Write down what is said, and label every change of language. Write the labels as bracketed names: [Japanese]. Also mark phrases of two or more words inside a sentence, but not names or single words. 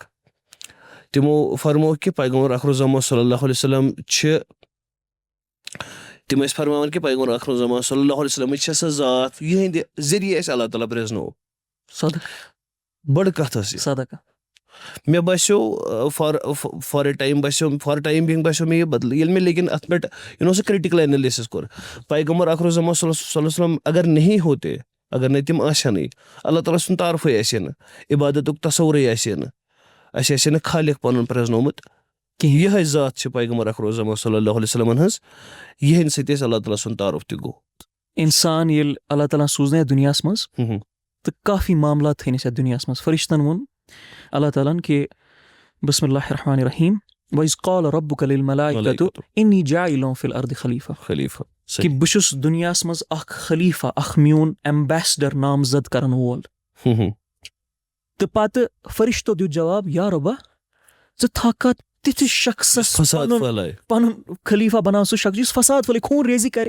[Kashmiri] تِمو فرموو کہِ پیغمبر اخرُالزمان [Arabic] صلی اللہ علیہ وسلم [Kashmiri] چھِ تِم ٲسۍ فرماوان کہِ پیغمبر اخرُالزمان [Arabic] صلی اللہ علیہ وسلمٕچ [Kashmiri] چھےٚ سۄ ذات یِہٕنٛدِ ذٔریعہِ اَسہِ اللہ تعالیٰ پرٛزنوو. بٔڑ کَتھ ٲس یہِ. مےٚ باسیو [English] for a time being [Kashmiri] باسیو مےٚ یہِ بدل ییٚلہِ مےٚ لیکِن اَتھ پٮ۪ٹھ سُہ [English] critical analysis [Kashmiri] کوٚر. پیغمبر اخرُالزمان [Arabic] صلی اللہ علیہ وسلم [Urdu] اگر نہیں ہوتے, [Kashmiri] اگر نہٕ تِم آسہِ ہَنٕے, اللہ تعالیٰ سُنٛد تعارفٕے آسہِ ہے نہٕ, عبادتُک تصورٕے آسہِ ہے نہٕ, اَسہِ آسہِ ہے نہٕ خالق پَنُن پرٛزنومُت کِہیٖنۍ. یِہٕے ذات چھِ پیغمبر اخرُالزمان [Arabic] صلی اللہ علیہ وسلمن [Kashmiri] ہٕنٛز, یِہٕنٛدِ سۭتۍ اَسہِ اللہ تعالیٰ سُنٛد تعارُف تہِ گوٚو. اِنسان ییٚلہِ اللہ تعالیٰ سوٗزناے یَتھ دُنیاہَس منٛز تہٕ کافی معاملات تھٲیِنۍ اَسہِ یَتھ دُنیاہَس منٛز. فرشتن ووٚن اللہ تعالیٰ ہن کہِ [Arabic] بسم اللہ الرحمن الرحیم وَإِذْ قَالَ رَبُّكَ لِلْمَلَائِكَةِ إِنِّي جَاعِلٌ فِي الْأَرْضِ خَلیٖفَہ. [Kashmiri] کہِ بہٕ چھُس دُنیاہَس منٛز اکھ خلیٖفہ, اکھ میون ایمبیسڈر نامزد کرن وول. تہٕ پتہٕ فرشتو دیُت جواب, یا رۄبا ژٕ تھاوکھا تِتھِس شخصس پنُن خلیٖفہ بناو, سُہ شخص یُس فساد پھٔہلہِ, خوٗن ریزی کرِ.